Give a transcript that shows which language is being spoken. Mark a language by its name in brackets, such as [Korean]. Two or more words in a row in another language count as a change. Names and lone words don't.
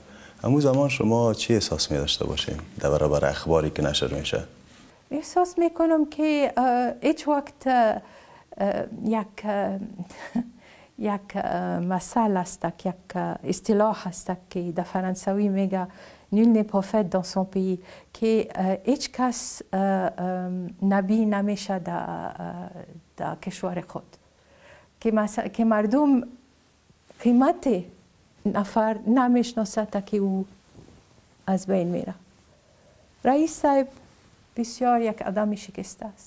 [Persian] همون زمان شما چی احساس می‌داشته باشین در برابر اخباری که نشر میشه؟ احساس میکنم که هیچ وقت یک مثل است، یک اصطلاح است که در فرانسوی میگه [French] nul n'est prophète dans son pays، [Persian] که هیچ کس نبی نمیشه در کشور خود، که مردم قیمت نفر نمیشناسد که او از بین میره. رئیس صاحب بسیار یک آدم شکسته است.